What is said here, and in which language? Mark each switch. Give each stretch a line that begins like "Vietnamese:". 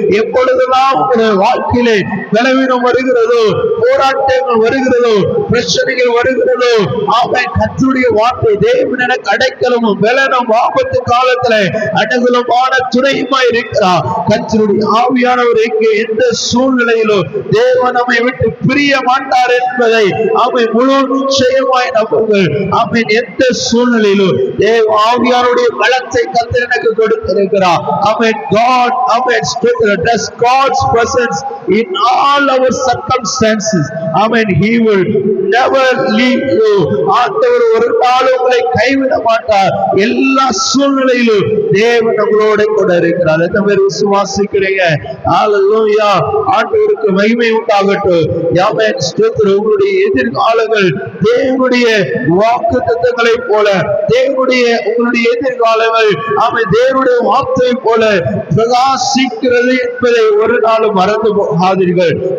Tamil: எப்பொழுதெல்லாம் உங்களுடைய வாழ்க்கையிலே பலவீனம் வருகிறதோ, போராட்டங்கள் வருகிறதோ, பிரச்சனைகள் வருகிறதோ, ஆமென் கர்த்தருடைய வார்த்தை தேவன் எனக்கு அடைக்கலமும் பலனும் ஆபத்து காலத்துல அனுகூலமான துணையுமாய் இருக்கிறார். கர்த்தருடைய ஆவியானவர் எங்கே எந்த சூழ்நிலையிலும் தேவன் நம்மை விட்டு பிரிய மாட்டார் என்பதை அவன் முழு நிச்சயமாய் நம்புங்கள். அவன் எந்த சூழ்நிலையிலும் தேவ ஆவியானுடைய பலத்தை கர்த்தர் எனக்கு கொடுத்திருக்கிறார்.
English: அவன் God, அவன் does God's presence in all our circumstances. Amen. He will never leave you.
Tamil: ஆண்டவர் ஒரு நாளும் உங்களை கைவிட மாட்டார். எல்லா சூழ்நிலையிலும் தேவன் நம்மளோட கூட இருக்கிறார். எத்தனை பேர் விசுவாசிக்கிறீங்க? ஹalleluya. ஆண்டவருக்கு மகிமை உண்டாகட்டும். ஆமென் ஸ்தோத்திரம். உங்களுடைய எதிர்காலங்கள் தேவனுடைய வாக்குத்தத்தங்களை போல, உங்களுடைய எதிர்காலங்கள் ஆமென் தேவனுடைய வார்த்தை போல பிரகாசிக்கிறது என்பதை ஒரு நாளும் மறந்து போகாதீர்கள்.